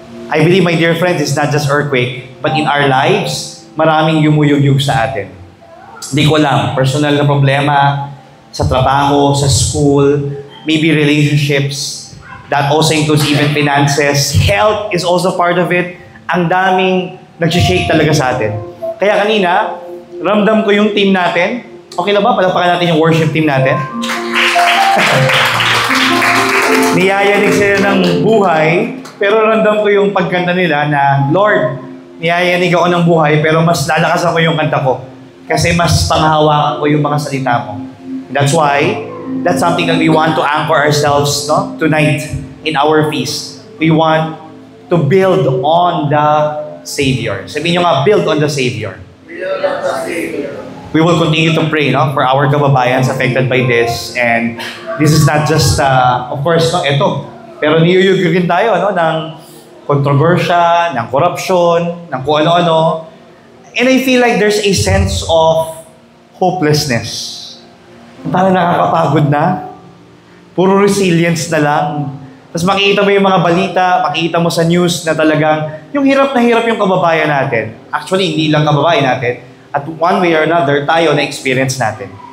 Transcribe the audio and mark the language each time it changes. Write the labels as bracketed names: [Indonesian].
[English] I believe, my dear friends, it's not just earthquake, but in our lives, [Filipino] maraming yumuyugyug sa atin. Hindi ko alam, personal na problema, sa trabaho, sa school, [English] maybe relationships, that also includes even finances. Health is also part of it. [Filipino] Ang daming nag-shake talaga sa atin. Kaya kanina, ramdam ko yung team natin. Okay na ba? Palakpakan natin yung worship team natin. Niyayanig sila ng buhay, pero ramdam ko yung pagkanta nila na, Lord, niyayanig ako ng buhay, pero mas lalakasan ko yung kanta ko. Kasi mas panghawakan ko yung mga salita mo. [English] That's why, that's something that we want to anchor ourselves, no, tonight in our feast. We want to build on the Savior. [Filipino] Sabihin nyo nga, [English] build on the Savior. Build on the Savior. We will continue to pray, no, for our kababayans affected by this. And this is not just, of course, no, ito. [Filipino] Pero niyuyugugin tayo, no, ng kontrobersya, ng corruption, ng kung ano-ano. [English] And I feel like there's a sense of hopelessness. [Filipino] Parang nakakapagod na. Puro resilience na lang. Tapos makikita mo yung mga balita, makikita mo sa news na talagang yung hirap na hirap yung kababayan natin. Actually, hindi lang kababayan natin. [English] At one way or another, [Filipino] tayo na-experience natin.